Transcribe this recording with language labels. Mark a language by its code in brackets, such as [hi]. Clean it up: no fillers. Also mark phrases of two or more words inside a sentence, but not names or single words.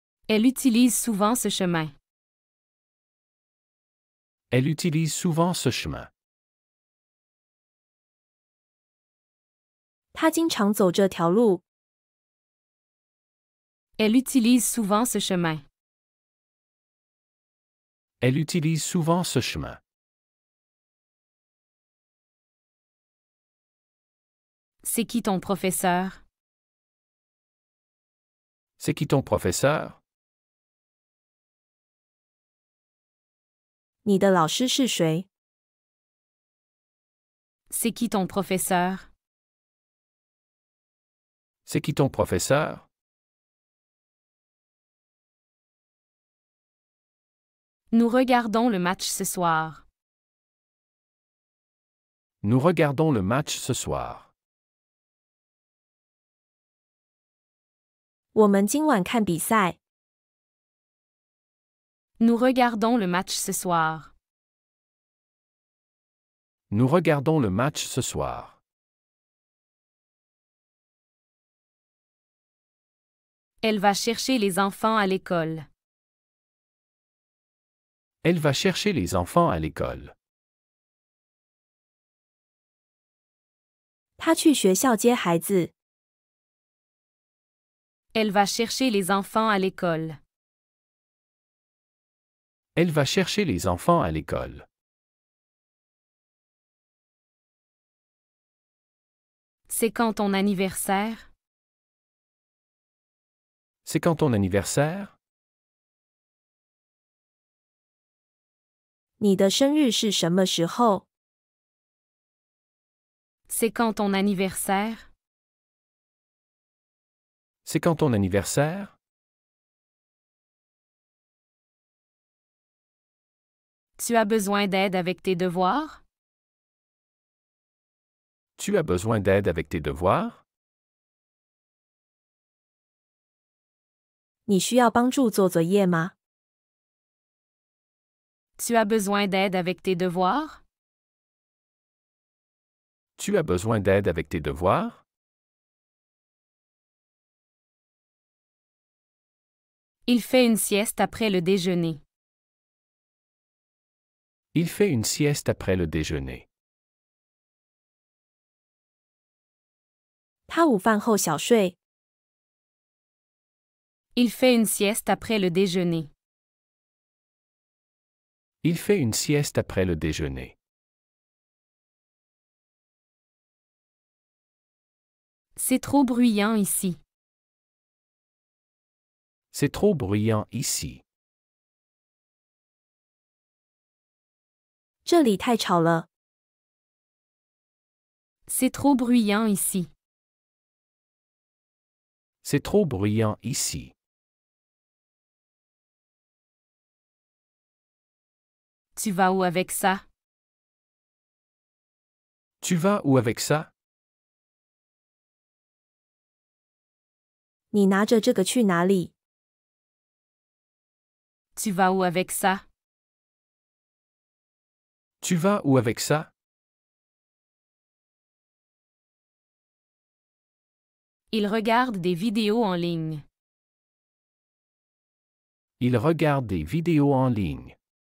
[fr] Elle utilise souvent ce chemin. Elle utilise souvent ce chemin. [zh] 他经常走这条路。 [fr] Elle utilise souvent ce chemin. Elle utilise souvent ce chemin. C'est qui ton professeur? C'est qui ton professeur? [zh] 你的老师是谁？ [fr] C'est qui ton professeur? C'est qui ton professeur? Nous regardons le match ce soir. Nous regardons le match ce soir. [zh] 我们今晚看比赛。 [fr] Nous regardons le match ce soir. Nous regardons le match ce soir. Elle va chercher les enfants à l'école. Elle va chercher les enfants à l'école. [zh] 他去学校接孩子。 [fr] Elle va chercher les enfants à l'école. Elle va chercher les enfants à l'école. C'est quand ton anniversaire? C'est quand ton anniversaire? [zh] 你的生日是什么时候？ [fr] C'est quand ton anniversaire? C'est quand ton anniversaire? Tu as besoin d'aide avec tes devoirs? Tu as besoin d'aide avec tes devoirs? [zh] 你需要帮助做作业吗？ [fr] Tu as besoin d'aide avec tes devoirs? Tu as besoin d'aide avec tes devoirs? Il fait une sieste après le déjeuner. Il fait une sieste après le déjeuner. [zh] 他午饭后小睡。 [fr] Il fait une sieste après le déjeuner. Il fait une sieste après le déjeuner. C'est trop bruyant ici. C'est trop bruyant ici. [zh] 这里太吵了。 [fr] C'est trop bruyant ici. C'est trop bruyant ici. Tu vas où avec ça? Tu vas où avec ça? [zh] 你拿着这个去哪里？ [fr] Tu vas où avec ça? Tu vas où avec ça? Il regarde des vidéos en ligne. Il regarde des vidéos en ligne.